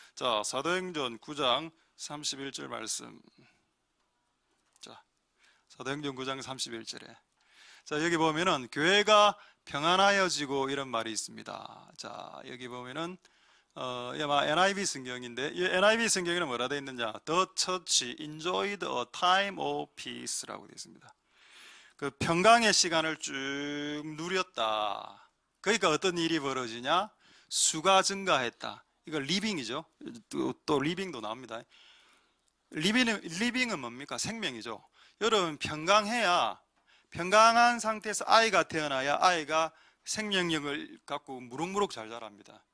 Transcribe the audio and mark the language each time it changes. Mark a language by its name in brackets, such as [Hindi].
[Korean] 자, 사도행전 9장 31절 말씀. 자, 사도행전 9장 31절에 자, 여기 보면은 교회가 평안하여지고 이런 말이 있습니다. 자, 여기 보면은 아마 NIV 성경인데 이 NIV 성경에는 뭐라 되어 있느냐? [English] The church enjoyed a time of peace라고 [Korean] 되어 있습니다. 그 평강의 시간을 쭉 누렸다. 그러니까 어떤 일이 벌어지냐? 수가 증가했다. 이거 리빙이죠. 또 리빙도 나옵니다. 리빙은 뭡니까? 생명이죠. 여러분 평강해야, 평강한 상태에서 아이가 태어나야 아이가 생명력을 갖고 무럭무럭 잘 자랍니다.